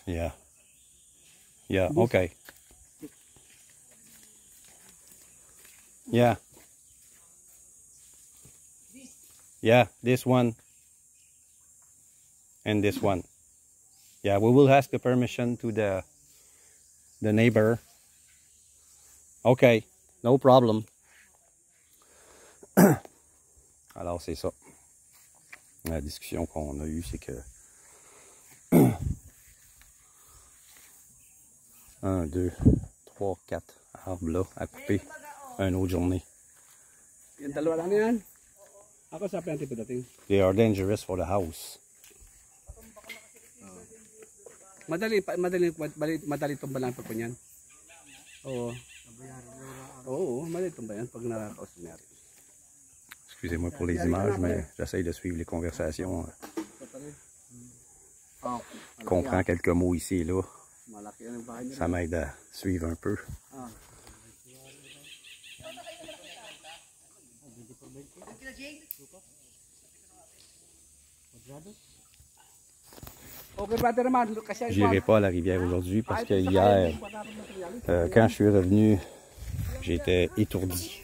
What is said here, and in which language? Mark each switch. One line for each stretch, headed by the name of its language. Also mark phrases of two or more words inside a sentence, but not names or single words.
English: Yeah. Yeah, okay. Yeah. Yeah, this one. And this one. Yeah, we will ask the permission to the neighbor. Okay, no problem.
French: Alors, c'est ça. La discussion qu'on a eue, c'est que 1, 2, 3, 4 arbres là à couper une autre journée.
Filipino: Yung dalawa lang yan. Ako sa planti po dating.
English: They are dangerous for the house.
Filipino: Madali tumba lang po niyan. Oo. Oo, madali tumba yan pag nakakaos niya.
French: Excusez-moi pour les images, mais j'essaye de suivre les conversations. Je comprends quelques mots ici et là. Ça m'aide à suivre un peu. J'irai pas à la rivière aujourd'hui parce que hier, quand je suis revenu, j'étais étourdi.